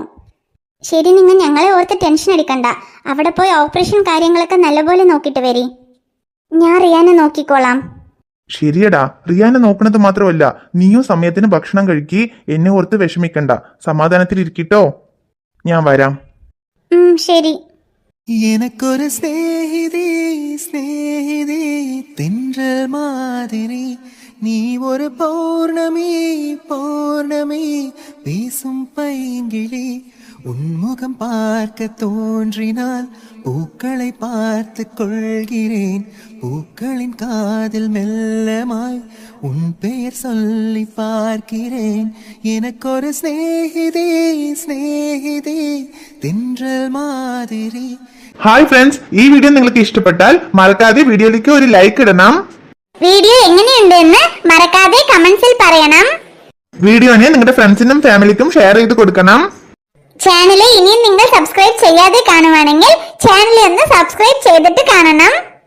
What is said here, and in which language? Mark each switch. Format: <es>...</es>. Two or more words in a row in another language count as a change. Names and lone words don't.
<ml>ശരി, നിങ്ങൾ ഞങ്ങളെ ഓർത്ത് ടെൻഷൻ അടിക്കണ്ട. അവിടെ പോയി ഓപ്പറേഷൻ കാര്യങ്ങളൊക്കെ നല്ലപോലെ നോക്കിയിട്ട് വരി. ഞാൻ റിയാനെ നോക്കിക്കോളാം. ശരിയടാ, റിയാനെ നോക്കണത് മാത്രമല്ല, നീയും സമയത്തിന് ഭക്ഷണം കഴിക്കി. എന്നെ ഓർത്ത് വിഷമിക്കണ്ട, സമാധാനത്തിലിരിക്കട്ടോ. ഞാൻ വരാം. ശരി.</ml> <ta>எனக்கொரு ஸ்நேகிதி ஸ்நேகிதி தென்றல் மாதிரி நீ ஒரு பௌர்ணமி பௌர்ணமி பேசும் பைங்கிளி உன்முகம் பார்க்க தோன்றினால் பூக்களை பார்த்து கொள்கிறேன் பூக்களின் காதில் மெல்லமாய் உன் பெயர் சொல்லி பார்க்கிறேன் எனக்கொரு சிநேகிதே சிநேகிதே தென்றல் மாதிரி.</ta> <en>hi friends,</en> <ml>ഈ വീഡിയോ നിങ്ങൾക്ക് ഇഷ്ടപ്പെട്ടാൽ മറക്കാതെ വീഡിയോയിലേക്ക് ഒരു ലൈക്ക് ഇടണം. വീഡിയോ എങ്ങനെയുണ്ടെന്ന് മറക്കാതെ കമന്റ്സിൽ പറയണം. വീഡിയോനെ നിങ്ങളുടെ ഫ്രണ്ട്സിനും ഫാമിലിക്കും ഷെയർ ചെയ്ത് കൊടുക്കണം. ചാനൽ ഇനിയും നിങ്ങൾ സബ്സ്ക്രൈബ് ചെയ്യാതെ കാണുവാണെങ്കിൽ ചാനൽ ഒന്ന് സബ്സ്ക്രൈബ് ചെയ്തിട്ട് കാണണം.</ml>